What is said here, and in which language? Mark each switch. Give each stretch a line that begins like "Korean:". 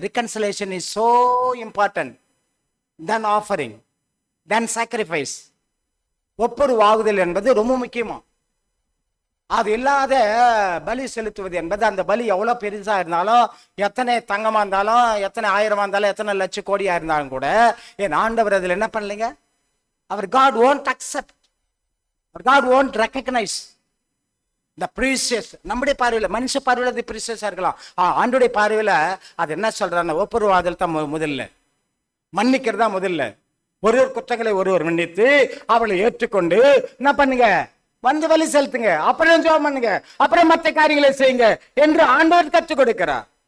English: Reconciliation is so important then offering, then sacrifice.
Tamil: ஒப்புரவாகுதல் என்பது ரொம்ப முக்கியமா. அது இல்லாத பலி செலுத்துவது என்பது, அந்த பலி எவ்வளோ பெருசா இருந்தாலும், எத்தனை தங்கமா இருந்தாலும், எத்தனை ஆயிரமா இருந்தாலும், எத்தனை லட்சம் கோடியா இருந்தாலும் கூட, என் ஆண்டவர் அதில் என்ன பண்ணலைங்க? அவர்
English: God won't accept, God won't recognize the precious.
Tamil: நம்முடைய பார்வையில், மனுஷ பார்வையில் அது ப்ரீசியஸா இருக்கலாம். ஆண்டுடைய பார்வையில் அது என்ன சொல்றாருன்னா, ஒப்புரவாதல் தான் முதல்ல, மன்னிக்கிறதா முதல்ல. ஒருவர் குற்றங்களை ஒருவர் மன்னித்து அவளை ஏற்றுக்கொண்டு என்ன பண்ணுங்க? வந்து வழி செலுத்துங்க, அப்புறம் ஜெபம் பண்ணுங்க, அப்புறம் மற்ற காரியங்களை செய்யுங்க என்று ஆண்டவர் கற்றுக் கொடுக்கிறார்.